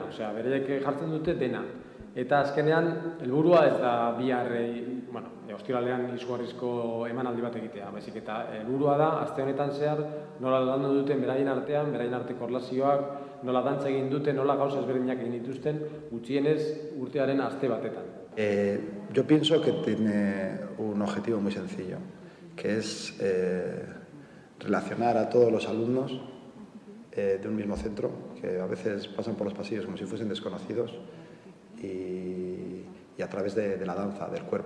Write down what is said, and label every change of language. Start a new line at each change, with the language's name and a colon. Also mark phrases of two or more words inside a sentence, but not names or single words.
Basque: Osea, beraiek jartzen dute dena. Eta azkenean, helburua ez da bihar, ostiralean izugarrizko emanaldi bat egitea, baizik eta helburua da, aste honetan zehar, nola landu duten beraien artean, beraien arteko erlazioak, nola dantza egin duten, nola gauza ezberdinak egin dituzten, gutxienez urtearen aste batetan.
Spanish: Yo pienso que tiene un objetivo muy sencillo, que es relacionar a todos los alumnos de un mismo centro, que a veces pasan por los pasillos como si fuesen desconocidos, y a través de la danza, del cuerpo.